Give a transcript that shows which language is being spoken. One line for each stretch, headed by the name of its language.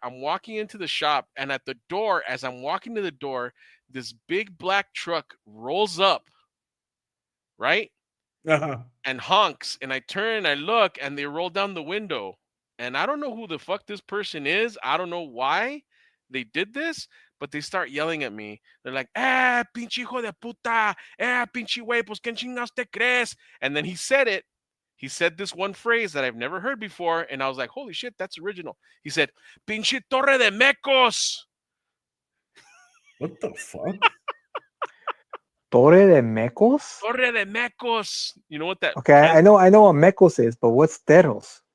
English: I'm walking into the shop, and at the door, as I'm walking to the door, this big black truck rolls up, right? Uh-huh. And honks. And I turn and I look, and they roll down the window. And I don't know who the fuck this person is. I don't know why they did this, but they start yelling at me. They're like,
Spanish: pinche hijo de puta, pinche güey, pues ¿quién chingados te crees?
English: And then he said it. He said this one phrase that I've never heard before, and I was like, holy shit, that's original. He said,
Spanish: pinche torre de mecos.
English: What the fuck?
Spanish: Torre de Mecos? Torre de mecos.
English: You know what that Okay, I know what Mecos is, but what's Teros?